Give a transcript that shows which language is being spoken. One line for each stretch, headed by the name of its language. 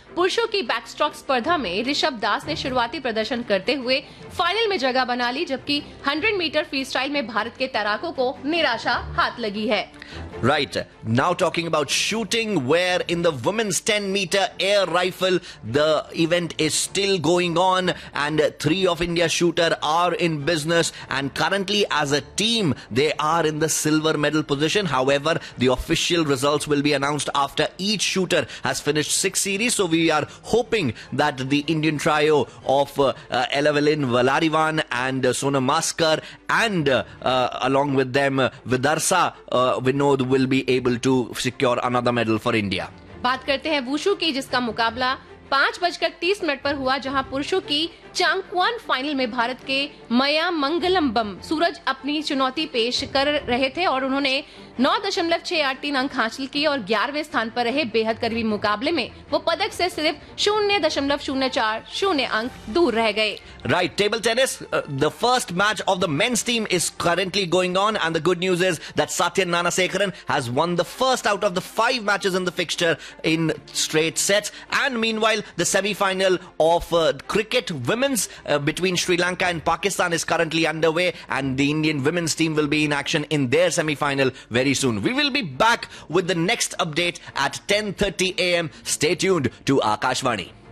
Hindi: पुरुषों की बैकस्ट्रोक स्पर्धा में ऋषभ दास ने शुरुआती प्रदर्शन करते हुए फाइनल में जगह बना ली, जबकि 100 मीटर फ्रीस्टाइल में भारत के तैराकों को निराशा हाथ लगी है।
English: Right, now talking about shooting, where in the women's 10 metre air rifle the event is still going on and 3 of India shooter are in business and currently as a team they are in the silver medal position. However the official results will be announced after each shooter has finished 6 series, so we are hoping that the Indian trio of Elavelin Valarivan and Sona Maskar and along with them Vidarsa Vinod will be able to secure another medal for India.
Hindi: बात करते हैं wushu की, जिसका मुकाबला 5:30 पर हुआ, जहां पुरुषों की चांगक्वान फाइनल में भारत के मया मंगलम्बम सूरज अपनी चुनौती पेश कर रहे थे, और उन्होंने 9.683 अंक हासिल किए और 11वें स्थान पर रहे। बेहद करीबी मुकाबले में वो पदक से सिर्फ 0.040 अंक दूर रह गए।
English: Right, table tennis the first match of the men's team is currently going on and the good news is that Sathiyan Gnanasekaran has won the first out of the 5 matches in the fixture in straight sets, and meanwhile the semifinal of cricket women's between Sri Lanka and Pakistan is currently underway, and the Indian women's team will be in action in their semi-final very soon. We will be back with the next update at 10:30 a.m. Stay tuned to Akashvani.